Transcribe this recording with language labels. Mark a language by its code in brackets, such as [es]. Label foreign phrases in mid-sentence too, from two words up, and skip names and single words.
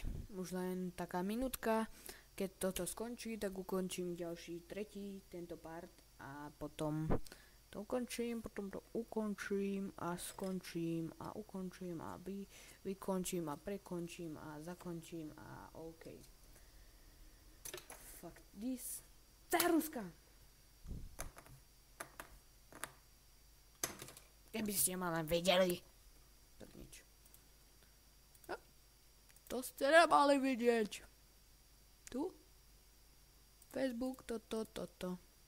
[sk] Už len taká minútka. Keď toto skončí, tak ukončím ďalší tento part a potom to ukončím, potom to ukončím a skončím a ukončím a vykončím a prekončím a zakončím a OK. [en] Fuck this. [sk] Ruska! Keby ste ma len vedeli. Tak nič. To ste nemali vidieť. Tu? Facebook, toto.